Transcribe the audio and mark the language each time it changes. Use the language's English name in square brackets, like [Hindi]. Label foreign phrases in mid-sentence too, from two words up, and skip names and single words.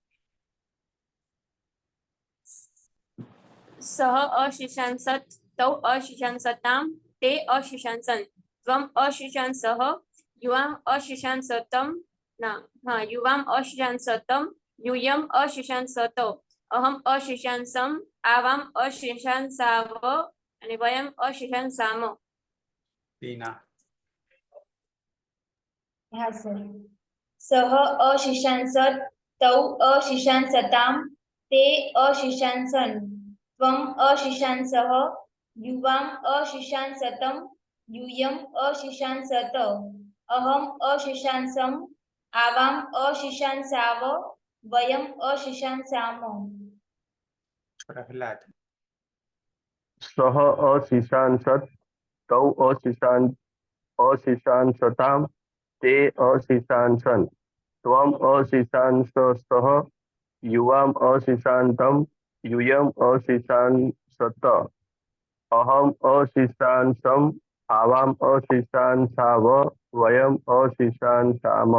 [Sanskrit] सः अशिशांसत् तौ अशिशांसतां ते अशिशांसन् त्वम् अशिशांसः युवाम् अशिशांसतं युवाम् अशिशांसतं यूयम् अशिशांसत अहम् अशिशांसम् आवाम् अशिशांसाव અને વયમ અશિશાંસામ. टीना [Gujarati] હા સર. [Sanskrit] સહ અશિશાંસત તૌ અશિશાંસતામ તે અશિશાંસન ત્વમ અશિશાંસઃ યુવામ અશિશાંસતમ यूयम् अशिशांसत अहम् अशिशांसम् आवाम् अशिशांसाव वयम् अशिशांसाम. प्रहलाद सः अशिशांसत् तौ अशिशांसतां ते अशिशांसन् त्वम् अशिशांसः युवाम् अशिशान्तं यूयम् अशिशांसत अहम् अशिशांसम् आवाम् अशिशांसाव वयम् अशिशांसाम.